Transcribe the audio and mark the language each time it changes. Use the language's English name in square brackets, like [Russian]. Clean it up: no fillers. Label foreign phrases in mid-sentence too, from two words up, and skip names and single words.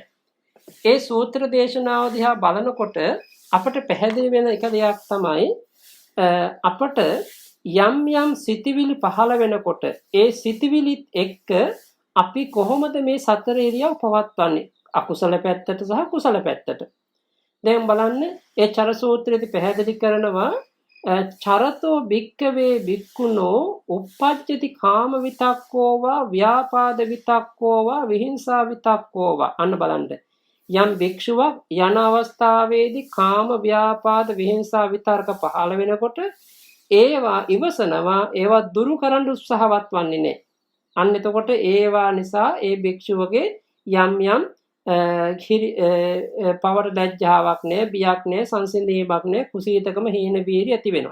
[Sinhala] ඒ සූත්‍ර දේශනාව දිහා බලනකොට අපට පැහැදිලි වෙන එක දෙයක් තමයි අපට යම් සිතිවිලි පහළ වෙනකොට ඒ සිතිවිලිත් එක්ක අපි කොහොමද මේ සතර ඉරියව් පවත්වන්නේ අකුසල පැත්තට සහ කුසල පැත්තට. දැන් බලන්න ඒ චර සූත්‍රයේදී පැහැදිලි කරනවා [Pali] චරතෝ භික්කවේ භික්ඛුනෝ uppajjati කාම විතක්කෝවා ව්‍යාපාද විතක්කෝවා විහිංසා විතක්කෝවා. [Sinhala] අන්න බලන්න යම් භික්ෂුවක් යන අවස්ථාවේදී කාම ව්‍යාපාද විහිංසා විතර්ක පහළ වෙනකොට ඒවා ඉවසනවා, ඒවා දුරු කරන්න උත්සාහවත් වන්නේ නැහැ. අන්න එතකොට ඒවා නිසා ඒ භික්ෂුවගේ යම් පවර ලැජ්ජාවක් නෑ, බියක් නෑ, සංසිඳීමක් නෑ, කුසීතකම හීන බීරි ඇති වෙනවා.